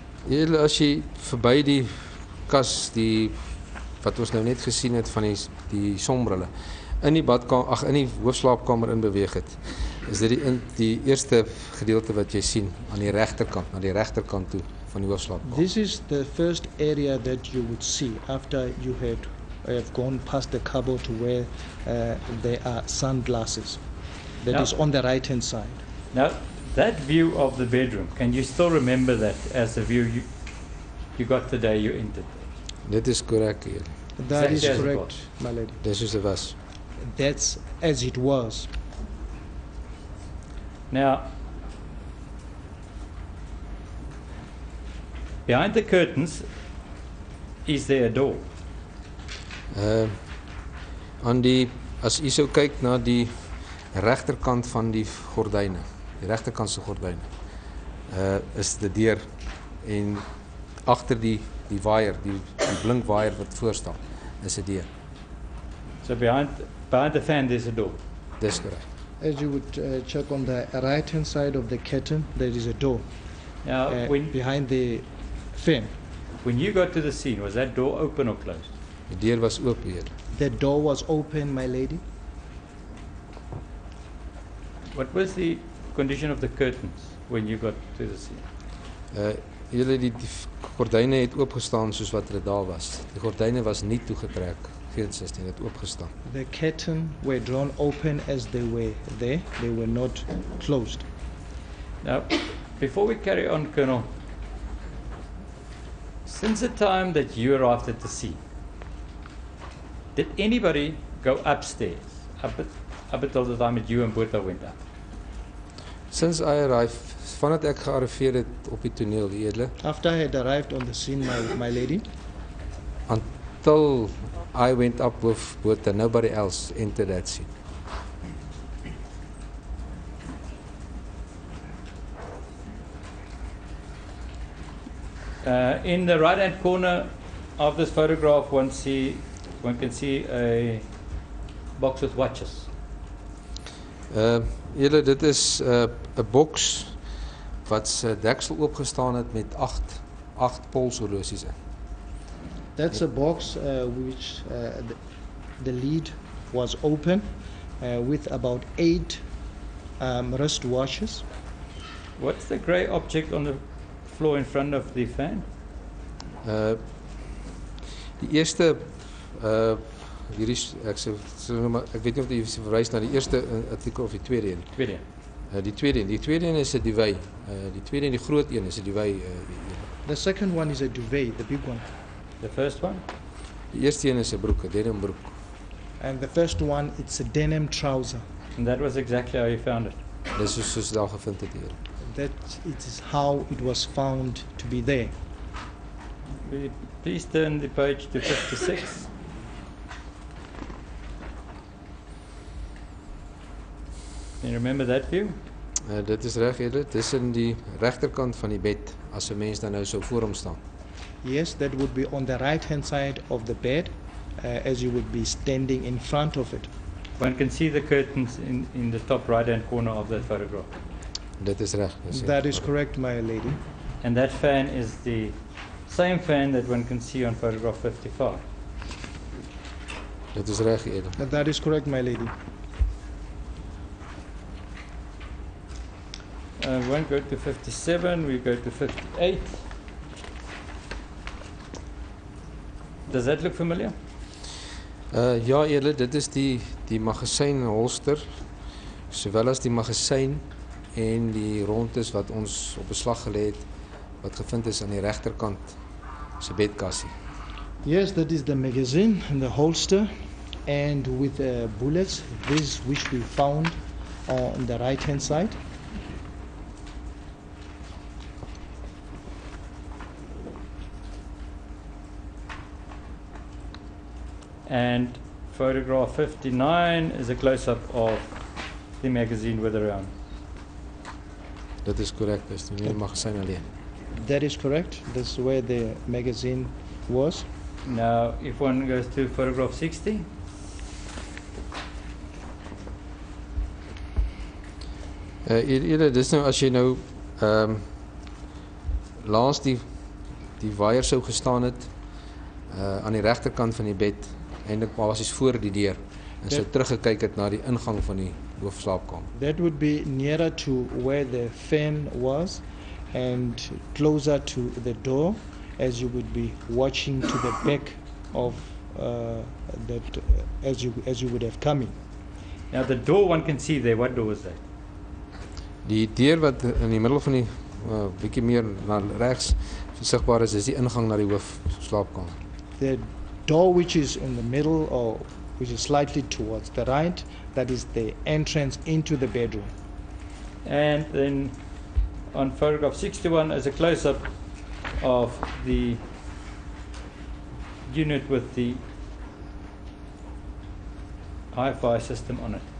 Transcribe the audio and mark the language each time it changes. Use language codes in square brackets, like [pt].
[af] Julle as jy verby die kas die wat ons nou net gesien het van die sonbrille in die badkamer in die hoofslaapkamer in beweeg het, is dit die eerste gedeelte wat jy sien aan die regterkant, na die regterkant toe van die hoofslaapkamer. [en] This is the first area that you would see after you have gone past the cupboard to where there are sunglasses. That is Yeah. on the right hand side. Now, that view of the bedroom, can you still remember that as a view you got the day you entered? [af] Dit is korrek hier. [en] That is Exactly as it correct, was. my lady. [af] Dis soos dit was. [en] That's as it was. Now, behind the curtains, is there a door? [af] Aan die as u sou kyk na die regterkant van die gordyne, die regterkant se gordyne, is die deur en agter die waier, die blink waier wat voor staan, is 'n deur. [en] So behind the fan there's a door. [af] Dis korrek. [en] As you would check on the right hand side of the curtain, there is a door Now, behind the fan. when you got to the scene, was that door open or closed? [af] Die deur was oop hier. [en] The door was open, my lady. What was the condition of the curtains when you got to the scene? [af] Julle die gordyne het oopgestaan soos wat dit daar was. Die gordyne was nie toegetrek, geensins nie, dit oopgestaan. [en] The curtain were drawn open as they were there. They were not closed. Now, before we carry on, Colonel, since the time that you arrived at the scene, did anybody go upstairs up until the time that you and Bertha went up? Since I arrived, [af] vandat ek gearriveer het op die toneel, die edele, [en] After I had arrived on the scene, my lady, until I went up with Bertha, nobody else entered that scene. In the right-hand corner of this photograph, one can see a box with watches. [af] Julle, dit is 'n boks wat se deksel oopgestaan het met 8 polshorlosies in. [en] That's a box which the lid was open with about 8 wristwatches. What's the grey object on the floor in front of the fan? [af] Die eerste hierdie ek weet nie of jy verwys na die eerste artikel of die tweede een. Tweede. Die tweede een is 'n duvet. Die tweede en die groot een is 'n duvet. [en] The second one is a duvet, the big one. The first one? [af] Die eerste een is 'n broek, 'n denim broek. [en] And the first one, it's a denim trouser. And that was exactly how you found it. [af] Dis soos daar gevind het hier. [en] That it is how it was found to be there. Will you please turn the page to 56? Can you remember that view? [af] Dit is reg, julle. Dis in die regterkant van die bed as 'n mens dan nou sou voor hom staan. [en] Yes, that would be on the right-hand side of the bed, as you would be standing in front of it. One can see the curtains in the top right-hand corner of that photograph. [af] Dit is reg. [en] That is correct, my lady. And that fan is the same fan that one can see on photograph 55. [af] Dit is reg, julle. [en] That is correct, my lady. We won't go to 57, we go to 58. Does that look familiar? [af] Ja, julle, dit is die magasynholster, sowel as die magasyn en die rondes wat ons op beslag gelê het wat gevind is aan die regterkant se bedkassie. [en] Yes, that is the magazine and the holster, and with bullets, this which we found on the right-hand side. And photograph 59 is a close-up of the magazine with the round. [af] Dit is korrek, dis nie die magasyn alleen. [en] That is correct. That's where the magazine was. Now, if one goes to photograph 60, [af] Julle, dis nou as jy nou langs die waier sou gestaan het aan die regterkant van die bed, eintlik basies voor die deur, en sou teruggekyk het na die ingang van die hoofslaapkamer. [en] That would be nearer to where the fan was and closer to the door, as you would be watching to the back of that as you would have come in. now the door one can see there. What door was that? [af] Die deur wat in die middel van die bietjie meer na regs sigbaar is die ingang na die hoofslaapkamer. [en] The door which is in the middle, or which is slightly towards the right, that is the entrance into the bedroom. And then on photograph 61 is a close-up of the unit with the hi-fi system on it.